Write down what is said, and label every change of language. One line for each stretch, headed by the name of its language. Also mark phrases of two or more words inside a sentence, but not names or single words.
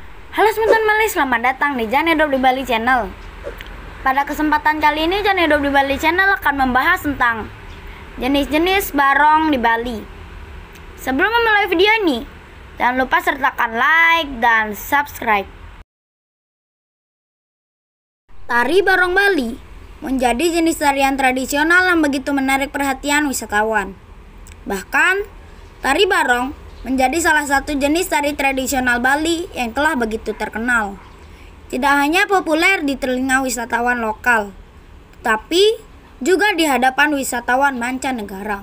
Indonesian: Halo teman-teman Bali, selamat datang di Jan Hidup di Bali Channel. Pada kesempatan kali ini Jan Hidup di Bali Channel akan membahas tentang jenis-jenis barong di Bali. Sebelum memulai video ini, jangan lupa sertakan like dan subscribe. Tari barong Bali menjadi jenis tarian tradisional yang begitu menarik perhatian wisatawan. Bahkan, tari barong menjadi salah satu jenis tari tradisional Bali yang telah begitu terkenal. Tidak hanya populer di telinga wisatawan lokal, tetapi juga di hadapan wisatawan mancanegara.